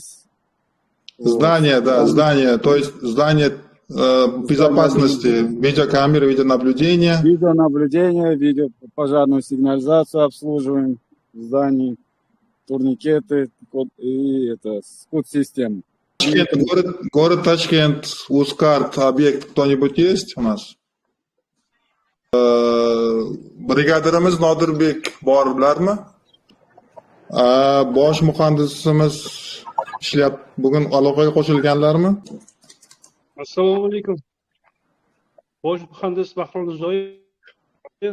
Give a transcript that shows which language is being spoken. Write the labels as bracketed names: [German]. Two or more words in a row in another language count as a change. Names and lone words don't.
[Russian] Здание, да, здание, то есть здание безопасности, видеокамеры, видеонаблюдения. Видео пожарную сигнализацию обслуживаем в здании, турникеты и скут-систему. Город Ташкент, Ускарт, объект кто-нибудь есть у нас? [Uzbek] Brigadirimiz Nodirbek borlarmi? Bosh muhandisimiz bugun aloqaga qo'shilganlarmi? Assalomu alaykum. Bosh muhandis Bahrom Zoyev